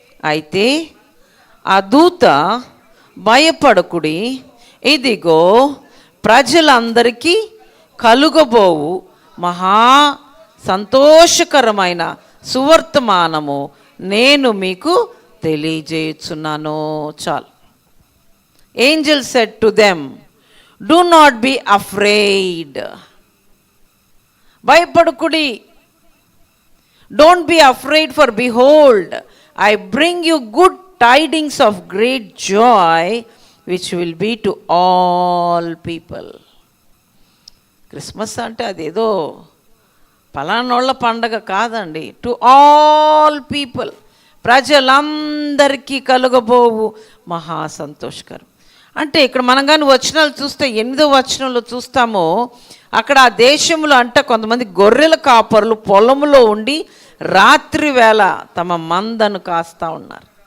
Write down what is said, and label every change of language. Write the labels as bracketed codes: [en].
[te] అయితే ఆ దూత భయపడకుడి, ఇదిగో ప్రజలందరికీ కలుగబోవు మహా సంతోషకరమైన సువర్తమానము నేను మీకు తెలియజేయుచున్నాను. చాలు. [en] Angel said to them, do not be afraid. [te] భయపడకుడి. [en] Don't be afraid, for behold, I bring you good tidings of great joy, which will be to all people. [te] Christmas అంటే అదేదో పలానోళ్ళ పండగ కాదండి. [en] to all people, [te] ప్రజలందరికీ కలుగబోవు మహా సంతోషకరం. అంటే ఇక్కడ మనం కానీ వచనాలు చూస్తే 8వ వచనంలో చూస్తామో, అక్కడ ఆ దేశంలో అంటే కొంతమంది గొర్రెల కాపరులు పొలములో ఉండి రాత్రి వేళ తమ మందను కాస్తూ ఉన్నారు.